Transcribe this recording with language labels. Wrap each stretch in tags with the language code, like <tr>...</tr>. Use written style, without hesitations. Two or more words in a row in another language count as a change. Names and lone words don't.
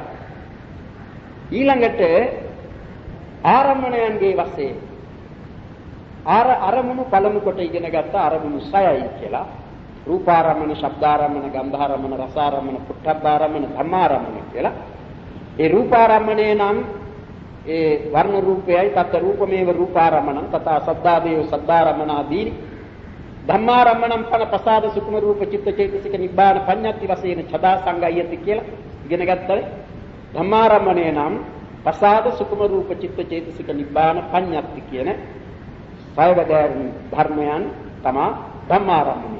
<si>ඊළඟට ආරම්මණයන්ගේ වශයෙන් අරමුණු පළමු කොට ඉගෙන ගත්ත අරමුණු 6යි කියලා.</si> <pi>රූපාරම්මන, ශබ්දාරම්මන, ගන්ධාරම්මන, රසාරම්මන, පුට්ඨබ්බාරම්මන, ධම්මාරම්මන කියලා.</pi> <si>ඒ රූපාරම්මණය නම් ඒ වර්ණ රූපයයි,</si> <pi>තත් රූපමේව රූපාරම්මනං, තථා සද්දාදේව සද්දාරම්මනාදී. ධම්මාරම්මනම් පන ප්‍රසාද සුකුම රූප චිත්ත චෛතසික නිබ්බාන පඤ්ඤාති වශයෙන් ඡදා සංගයති</pi> <si>කියලා ඉගෙන ගත්තා. ධම්මාරම්මණය නම් ප්‍රසාද සුකුම රූප චිත්ත චෛතසික නිබ්බාන පඤ්ඤාති කියන සයවදයන් ධර්මයන් තමයි ධම්මාරම්මණය.</si>